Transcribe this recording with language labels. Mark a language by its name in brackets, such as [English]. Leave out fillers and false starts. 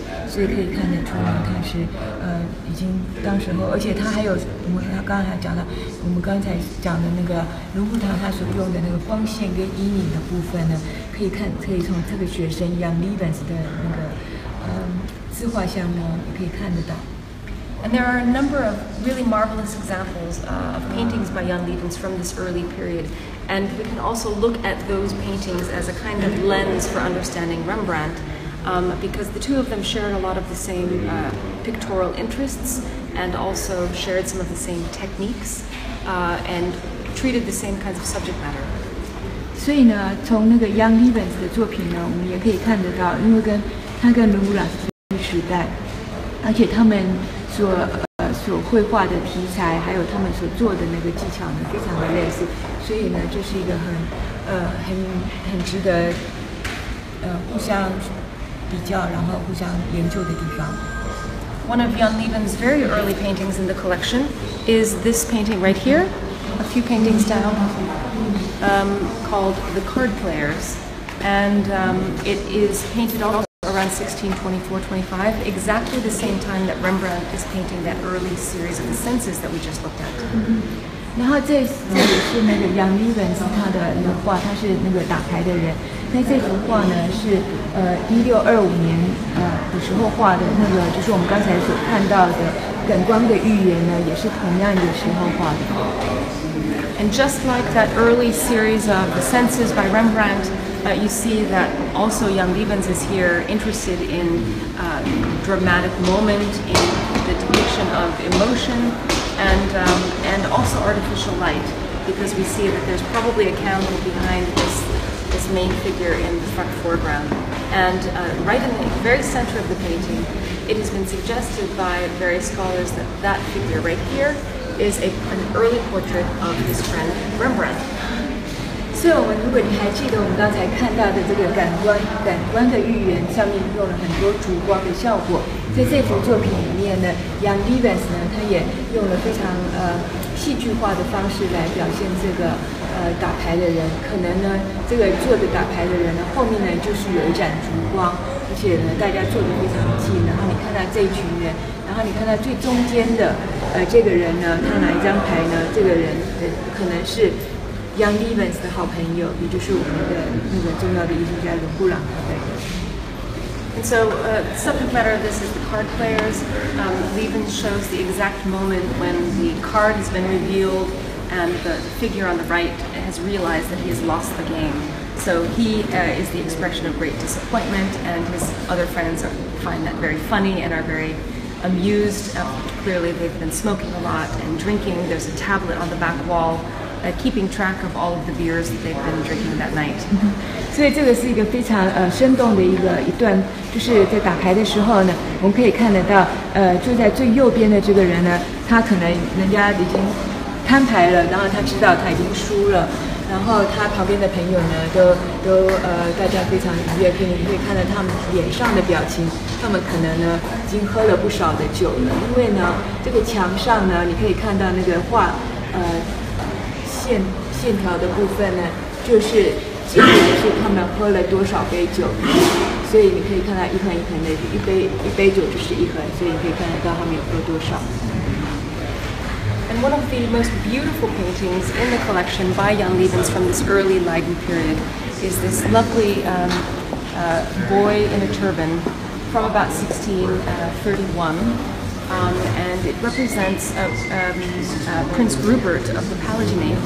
[Chinese] 所以可以看得出来，他是已经当时候，而且他还有他刚才讲到，我们刚才讲的那个卢浮塔他所用的那个光线跟阴影的部分呢，可以从这个学生Jan Lievens的那个自画像呢，也可以看得到。 [English] And there are a number of really marvelous examples of paintings by Jan Lievens from this early period. And we can also look at those paintings as a kind of lens for understanding Rembrandt. Because the two of them shared a lot of the same pictorial interests and also shared some of the same techniques and treated the same kinds of subject matter. [Chinese] 所以呢，从那个 Jan Lievens 的作品呢，我们也可以看得到，因为他跟伦勃朗是同一时代，而且他们所绘画的题材，还有他们所做的那个技巧呢，非常的类似，所以呢，这是一个很值得互相比较，然后互相研究的地方。 [English] One of Jan Lievens' very early paintings in the collection is this painting right here, a few paintings down, called The Card Players. And it is painted also around 1624-25, exactly the same time that Rembrandt is painting that early series of the senses that we just looked at. [Chinese] 然后这里是那个 Jan Lievens 他的一个画，他是那个打牌的人。那这幅画呢是1625年的时候画的，那个就是我们刚才所看到的感官的寓言呢，也是同样一个时候画的。 [English] And just like that early series of the senses by Rembrandt, you see that also Jan Lievens is here interested in dramatic moment, in the depiction of emotion, and also artificial light, because we see that there's probably a candle behind this main figure in the front foreground. And right in the very center of the painting, it has been suggested by various scholars that that figure right here is an early portrait of his friend Rembrandt. [Chinese] 所以如果你还记得我们刚才看到的这个感官的寓言上面用了很多烛光的效果，在这幅作品里面呢 ，Jan Lievens 呢，他也用了非常戏剧化的方式来表现这个打牌的人。可能呢，这个坐着打牌的人呢，后面呢就是有一盏烛光，而且呢大家坐得非常近，然后你看到这一群人，然后你看到最中间的这个人呢，他拿一张牌呢，这个人可能是Jan Lievens 的好朋友，也就是我们的那个重要的艺术家伦勃朗他本人。 [English] And so, the subject matter of this is the card players. Lievens shows the exact moment when the card has been revealed and the figure on the right has realized that he has lost the game. So he is the expression of great disappointment, and his other friends find that very funny and are very amused. Clearly, they've been smoking a lot and drinking. There's a tablet on the back wall keeping track of all of the beers that they've been drinking that night. [Chinese] 所以这个是一个非常生动的一段，就是在打牌的时候呢，我们可以看得到，坐在最右边的这个人呢，他可能人家已经摊牌了，然后他知道他已经输了，然后他旁边的朋友呢，都大家非常愉悦，你可以看到他们脸上的表情，他们可能呢已经喝了不少的酒了，因为呢这个墙上呢，你可以看到那个画线条的部分呢，就是记录的是他们喝了多少杯酒，所以你可以看到一盆一盆的，一杯酒就是一盒，所以你可以看得到他们有喝多少。 [English] And one of the most beautiful paintings in the collection by Jan Lievens from this early Leiden period is this lovely boy in a turban from about 1631. And it represents Prince Rupert of the Palatinate.